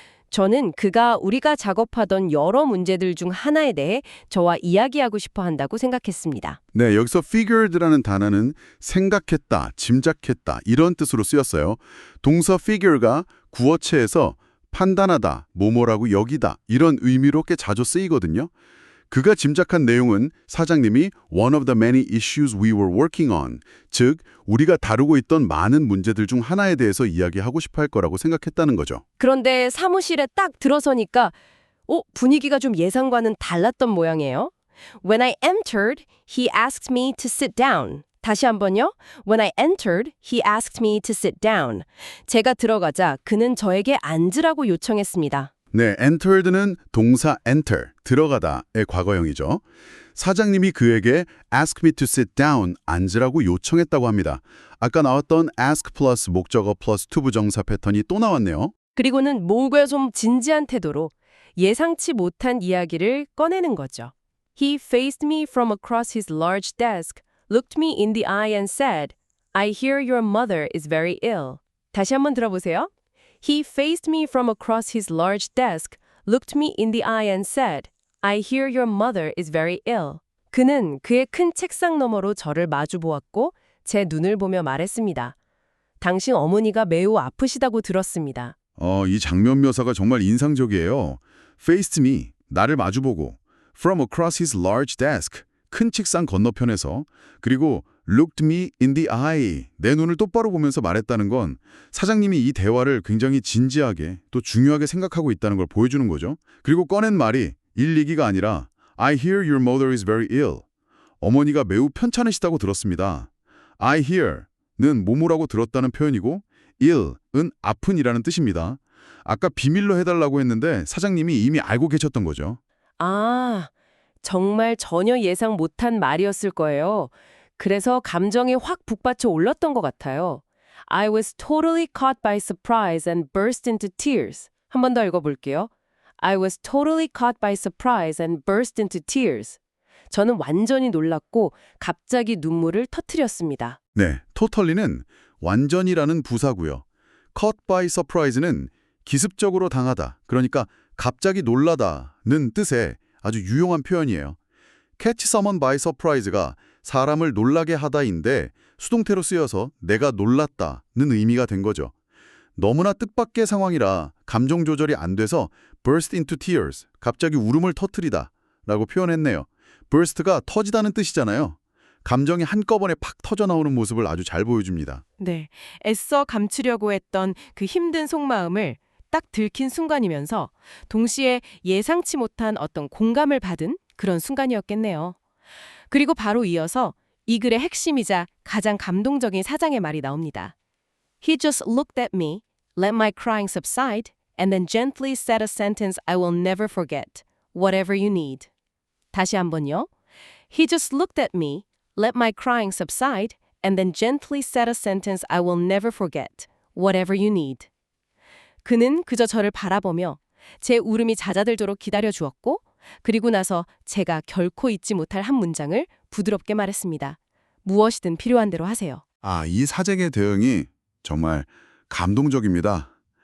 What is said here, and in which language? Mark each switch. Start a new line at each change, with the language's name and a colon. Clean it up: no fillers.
Korean: 저는 그가 우리가 작업하던 여러 문제들 중 하나에 대해 저와 이야기하고 싶어 한다고 생각했습니다. 네, 여기서 figured라는 단어는 생각했다, 짐작했다 이런 뜻으로 쓰였어요. 동사 figure가 구어체에서 판단하다, 뭐뭐라고 여기다 이런 의미로 꽤 자주 쓰이거든요. 그가 짐작한 내용은 사장님이
English: one of the many issues we were working on,
Korean: 즉 우리가 다루고 있던 많은 문제들 중 하나에 대해서 이야기하고 싶어 할 거라고 생각했다는 거죠. 그런데 사무실에 딱 들어서니까 분위기가 좀 예상과는 달랐던 모양이에요.
English: When I entered, he asked me to sit down.
Korean: 다시 한번요.
English: When I entered, he asked me to sit down.
Korean: 제가 들어가자 그는 저에게 앉으라고 요청했습니다. 네, entered는 동사 enter, 들어가다의 과거형이죠. 사장님이 그에게
English: ask me to sit down,
Korean: 앉으라고 요청했다고 합니다. 아까 나왔던 ask 플러스 목적어 플러스 to 부정사 패턴이 또 나왔네요. 그리고는 뭔가 좀 진지한 태도로 예상치 못한 이야기를 꺼내는 거죠.
English: He faced me from across his large desk, looked me in the eye and said, I hear your mother is very ill.
Korean: 다시 한번 들어보세요.
English: He faced me from across his large desk, looked me in the eye and said, I hear your mother is very ill.
Korean: 그는 그의 큰 책상 너머로 저를 마주 보았고 제 눈을 보며 말했습니다. 당신 어머니가 매우 아프시다고 들었습니다. 이 장면 묘사가 정말 인상적이에요.
English: Faced me,
Korean: 나를 마주보고
English: From across his large desk,
Korean: 큰 책상 건너편에서 그리고
English: Looked me in the eye,
Korean: 내 눈을 똑바로 보면서 말했다는 건 사장님이 이 대화를 굉장히 진지하게 또 중요하게 생각하고 있다는 걸 보여주는 거죠. 그리고 꺼낸 말이 일 얘기가 아니라
English: I hear your mother is very ill.
Korean: 어머니가 매우 편찮으시다고 들었습니다. I hear는 뭐뭐라고 들었다는 표현이고 ill은 아픈이라는 뜻입니다. 아까 비밀로 해달라고 했는데 사장님이 이미 알고 계셨던 거죠. 아, 정말 전혀 예상 못한 말이었을 거예요. 그래서 감정이 확 북받쳐 올랐던 것 같아요.
English: I was totally caught by surprise and burst into tears.
Korean: 한 번 더 읽어볼게요.
English: I was totally caught by surprise and burst into tears.
Korean: 저는 완전히 놀랐고 갑자기 눈물을 터뜨렸습니다. 네, totally는 완전이라는 부사고요.
English: caught by surprise
Korean: 는 기습적으로 당하다, 그러니까 갑자기 놀라다는 뜻의 아주 유용한 표현이에요.
English: catch someone by surprise
Korean: 가 사람을 놀라게 하다인데 수동태로 쓰여서 내가 놀랐다는 의미가 된 거죠. 너무나 뜻밖의 상황이라 감정 조절이 안 돼서
English: burst into tears,
Korean: 갑자기 울음을 터뜨리다 라고 표현했네요. burst가 터지다는 뜻이잖아요. 감정이 한꺼번에 팍 터져 나오는 모습을 아주 잘 보여줍니다. 네, 애써 감추려고 했던 그 힘든 속마음을 딱 들킨 순간이면서 동시에 예상치 못한 어떤 공감을 받은 그런 순간이었겠네요. 그리고 바로 이어서 이 글의 핵심이자 가장 감동적인 사장의 말이 나옵니다.
English: He just looked at me, let my crying subside, and then gently said a sentence I will never forget. Whatever you need.
Korean: 다시 한번요.
English: He just looked at me, let my crying subside, and then gently said a sentence I will never forget. Whatever you need.
Korean: 그는 그저 저를 바라보며 제 울음이 잦아들도록 기다려주었고 그리고 나서 제가 결코 잊지 못할 한 문장을 부드럽게 말했습니다. 무엇이든 필요한 대로 하세요. 이 사장의 대응이 정말 감동적입니다.